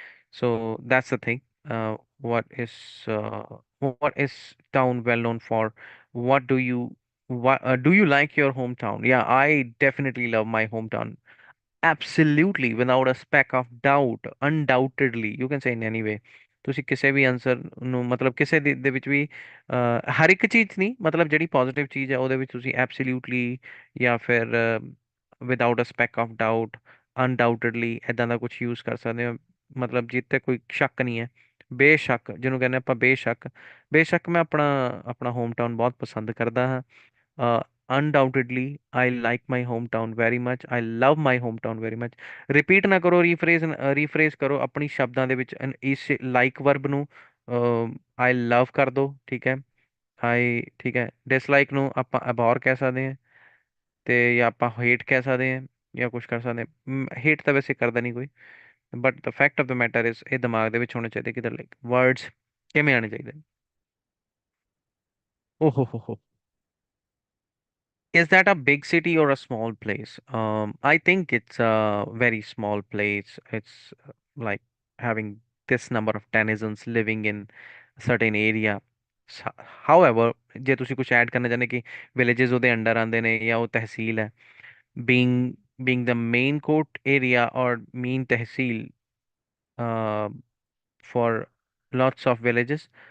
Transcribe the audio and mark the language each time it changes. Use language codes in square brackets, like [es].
[en] So that's the thing. What is what is town well known for? What do you do you like your hometown? Yeah, I definitely love my hometown. Absolutely, without a speck of doubt, undoubtedly, you can say in any way. [pa] ਤੁਸੀਂ ਕਿਸੇ ਵੀ answer ਨੂੰ ਮਤਲਬ ਕਿਸੇ ਦੇ ਵਿੱਚ ਵੀ ਹਰ ਇੱਕ ਚੀਜ਼ ਨਹੀਂ, ਮਤਲਬ ਜਿਹੜੀ ਪੋਜ਼ਿਟਿਵ ਚੀਜ਼ ਹੈ ਉਹਦੇ ਵਿੱਚ ਤੁਸੀਂ ਐਬਸੋਲਿਊਟਲੀ ਜਾਂ ਫਿਰ [en] without a speck of doubt, [pa] undoubtedly ਇਦਾਂ ਦਾ ਕੁਝ ਯੂਜ਼ ਕਰ ਸਕਦੇ ਹੋ। ਮਤਲਬ ਜਿੱਤੇ ਕੋਈ ਸ਼ੱਕ ਨਹੀਂ ਹੈ, ਬੇਸ਼ੱਕ ਜਿਹਨੂੰ ਕਹਿੰਦੇ ਆਪਾਂ, ਬੇਸ਼ੱਕ ਬੇਸ਼ੱਕ ਮੈਂ ਆਪਣਾ ਆਪਣਾ ਹੋਮ ਟਾਊਨ ਬਹੁਤ ਪਸੰਦ ਕਰਦਾ ਹਾਂ। [en] Undoubtedly, I like my hometown very much. I love my hometown very much. [pa] Repeat ਨਾ ਕਰੋ, ਰੀਫਰੇਜ਼ ਕਰੋ ਆਪਣੀ ਸ਼ਬਦਾਂ ਦੇ ਵਿੱਚ ਇਸ ਲਾਈਕ ਵਰਬ ਨੂੰ I love ਕਰ ਦੋ, ਠੀਕ ਹੈ। ਠੀਕ ਹੈ, ਡਿਸਲਾਈਕ ਨੂੰ ਆਪਾਂ abhor ਕਹਿ ਸਕਦੇ ਹਾਂ, ਤੇ ਜਾਂ ਆਪਾਂ ਹੇਟ ਕਹਿ ਸਕਦੇ ਹਾਂ, ਜਾਂ ਕੁਝ ਕਰ ਸਕਦੇ ਹਾਂ। ਹੇਟ ਤਾਂ ਵੈਸੇ ਕਰਦਾ ਨਹੀਂ ਕੋਈ, [en] but the fact of the matter is [pa] ਇਹ ਦਿਮਾਗ ਦੇ ਵਿੱਚ ਹੋਣੇ ਚਾਹੀਦੇ ਕਿ ਲਾਈਕ ਵਰਡਸ ਕਿਵੇਂ ਆਣੇ ਚਾਹੀਦੇ ਨੇ। ਓਹ ਹੋ। [en] Is that a big city or a small place? I think it's a very small place. It's like having this number of denizens living in a certain area. S- However, [pa] ਜੇ ਤੁਸੀਂ ਕੁਝ add ਕਰਨਾ ਚਾਹੁੰਦੇ ਕਿ villages ਉਹਦੇ under ਆਉਂਦੇ ਨੇ ਜਾਂ ਉਹ ਤਹਿਸੀਲ ਹੈ, [en] being being the main court area or main tehsil uh, for lots of villages.